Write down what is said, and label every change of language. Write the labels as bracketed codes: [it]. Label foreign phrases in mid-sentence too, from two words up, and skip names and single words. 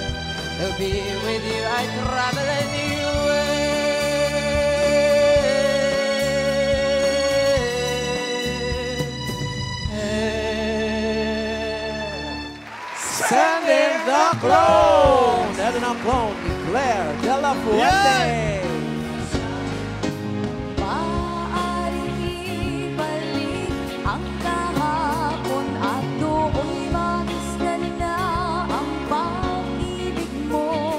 [en] To be with you, I travel anywhere. Send in the clone! [tl] Eto na ang clone ni Claire de la Fuente. Maaaring ibalik ang kahapon at doon'y magisnan na ang pag-ibig mo.